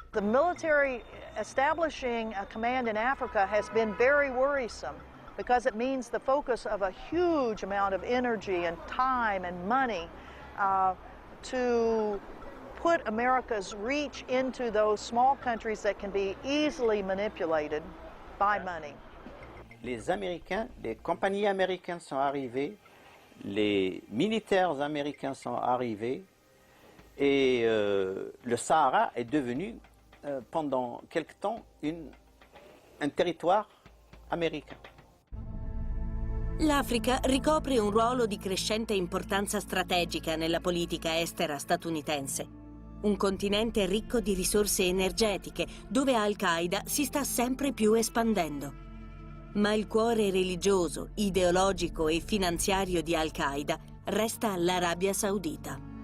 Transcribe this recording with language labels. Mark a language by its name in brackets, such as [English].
[English] The military establishing a command in Africa has been very worrisome, because it means the focus of a huge amount of energy and time and money to put America's reach into those small countries that can be easily manipulated by money. [French] Les Américains, les compagnies américaines sont arrivées, les militaires américains sont arrivés et le Sahara est devenu pendant quelque temps un territoire américain. [Italian] L'Africa ricopre un ruolo di crescente importanza strategica nella politica estera statunitense. Un continente ricco di risorse energetiche, dove Al-Qaida si sta sempre più espandendo. Ma il cuore religioso, ideologico e finanziario di Al-Qaida resta l'Arabia Saudita.